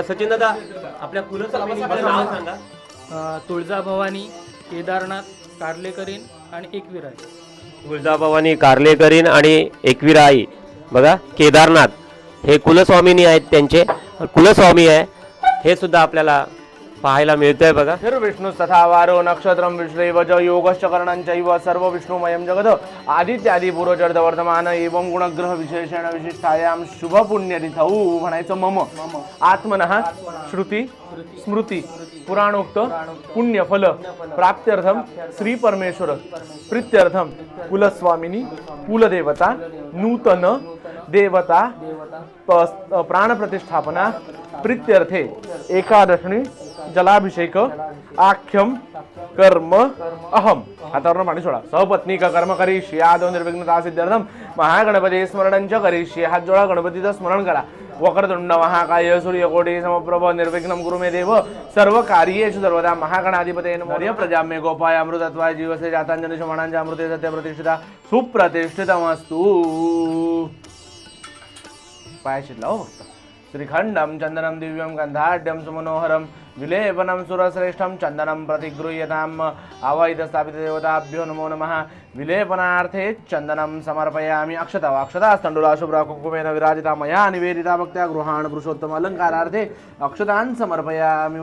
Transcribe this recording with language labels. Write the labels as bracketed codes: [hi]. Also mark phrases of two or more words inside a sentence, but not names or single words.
[mr] सचिन दादा, आपल्या कुलस्वामिनीचं नाव सांगा. तुळजाभवानी, केदारनाथ, कार्लेकरीण आणि एकविराई. तुळजाभवानी, कार्लेकरीण आणि एकविराई बघा. केदारनाथ हे कुलस्वामिनी आहेत, त्यांचे कुलस्वामी आहे हे सुद्धा आपल्याला पाहायला मिळतंय बघा. [sa] विष्णु तथा वारो नक्षत्रम विश्रेव च योगश्च करणंचैव सर्व विष्णुमयं जगत आदित्यादि पूर्वचर्द वर्तमान एवं गुणग्रह विशेषण विशिष्टायां शुभ पुण्यतिथौ [mr] म्हणायचं. [sa] मम आत्मनः श्रुती स्मृती पुराणोक्त पुण्यफल प्राप्त्यर्थम श्री परमेश्वर प्रीत्यर्थम कुलस्वामिनी कुलदेवता नूतन देवता प्राण प्रतिष्ठापना प्रीत्यर्थे एकादशनी जलाभिषेक आख्यम कर्म अहम. [mr] हातावरून पाणी सोडा. [sa] सपत्नीक कर्म करिष्ये आदो निर्विघ्नता सिद्ध्यर्थम महागणपती स्मरणंच करिष्ये. [mr] हात जोडा, गणपतीचं स्मरण करा. [sa] वक्रतुंड महाकाय सूर्यकोटी समप्रभ निर्विघ्नं कुरु मे देव सर्व कार्येषु सर्वदा महागणाधिपतये नमः. प्रजाम्ये गोपाय अमृतत्वाय जीवसे जातांजनी शमनांच्या अमृते सत्य प्रतिष्ठिता सुप्रतिष्ठितमस्तु. [mr] पायाशीत लाव फक्त. [sa] श्रीखंडम चंदनम दिव्यम गंधाढ्यम सुमनोहरम विलेपनम सुरश्रेष्ठम चंदनम प्रतिगृह्यताम आवाहित स्थापित देवताभ्यो नमो नमः. विलेपनार्थे चंदनम समर्पयामि. अक्षता अक्षता तंडुला शुभ्रा कुंकुमेन विराजिता मया निवेदिता भक्त्या गृहाण पुरुषोत्तम अलंकारार्थे अक्षतान् समर्पयामि.